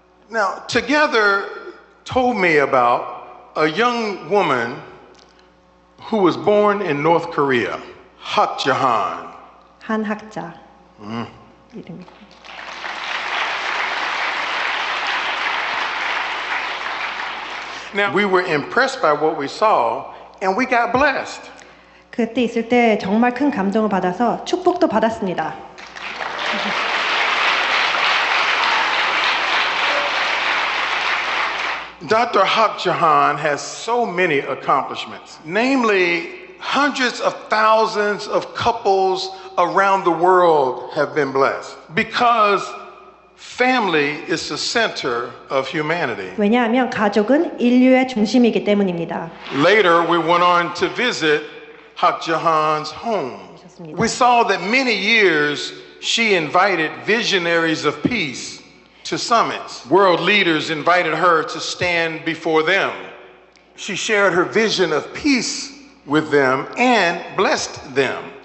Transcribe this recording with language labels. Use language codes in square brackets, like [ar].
[en] Now, Together told me about a young woman who was born in North Korea, Hak Jahan. [ko] 한 학자 이름입니다. [en] Now, we were impressed by what we saw, and we got blessed. [ko] 그때 있을 때 정말 큰 감동을 받아서 축복도 받았습니다. [en] Dr. Hak Jahan has so many accomplishments, namely, hundreds of thousands of couples around the world have been blessed because family is the center of humanity. [ko] 왜냐하면 가족은 인류의 중심이기 때문입니다. [en] Later, we went on to visit Hak Jahan's home. We saw that many years she invited visionaries of peace to summits. World leaders invited her to stand before them. She shared her vision of peace with them and blessed them.